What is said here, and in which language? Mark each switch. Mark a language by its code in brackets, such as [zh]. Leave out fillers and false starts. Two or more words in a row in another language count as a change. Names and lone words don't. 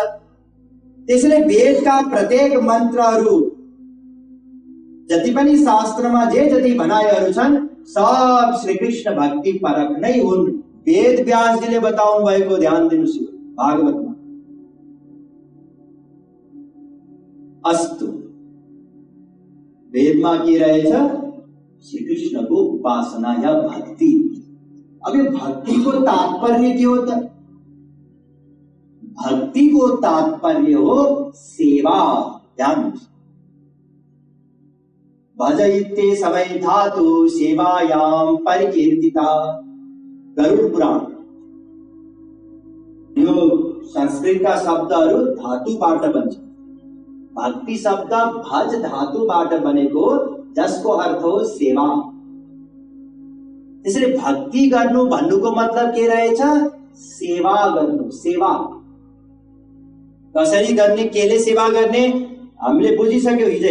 [ne] त्यसैले वेदका प्रत्येक मन्त्रहरू जति पनि शास्त्रमा जे जति भनाइहरू छन् सब श्रीकृष्ण भक्ति परक नै हुन्। वेद व्यासजीले बताउनु भएको ध्यान दिनुस् भागवतमा। अस्तु, वेदमा के रहेछ? श्रीकृष्णको उपासना या भक्ति। [hi] अब ये भक्ति को तात्पर्य के होता? [ne] भक्ति को तात्पर्य हो सेवा। ध्यान, [sa] भज इत्ते समय धातु सेवायाम परिकीर्तिता। [ne] गरुड़ पुराण। यो संस्कृत का शब्दहरू धातुबाट बन्छ। भक्ति शब्द भज धातुबाट बनेको, जसको अर्थ हो सेवा। त्यसैले भक्ति गर्नु भन्नुको मतलब के रहेछ? सेवा गर्नु। सेवा कसरी गर्ने, केले सेवा गर्ने हामीले बुझिसक्यौं हिजै।